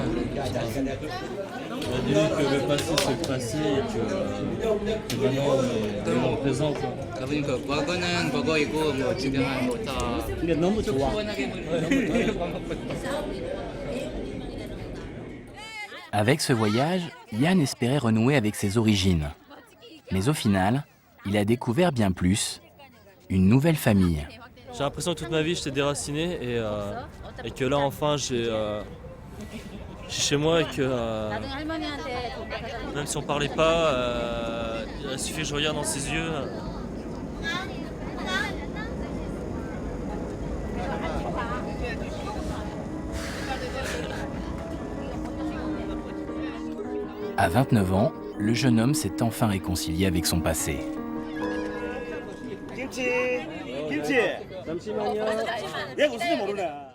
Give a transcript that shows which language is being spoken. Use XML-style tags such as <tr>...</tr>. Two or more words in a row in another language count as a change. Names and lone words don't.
<fr>On a dit que le passé c'est le passé et que maintenant on est dans le présent.</fr> <ko>그러니까 과거는 과거이고 뭐 지금은 뭐다 근데 너무 좋아.</ko> <fr>Avec ce voyage, Yann espérait renouer avec ses origines. Mais au final, il a découvert bien plus, une nouvelle famille. J'ai l'impression que toute ma vie j'étais déraciné et que là enfin j'ai chez moi et que même si on parlait pas, il suffit que je regarde dans ses yeux. À 29 ans, le jeune homme s'est enfin réconcilié avec son passé.</fr> <ko>김치. 잠시만요. 내가 웃으면 모르네.</ko>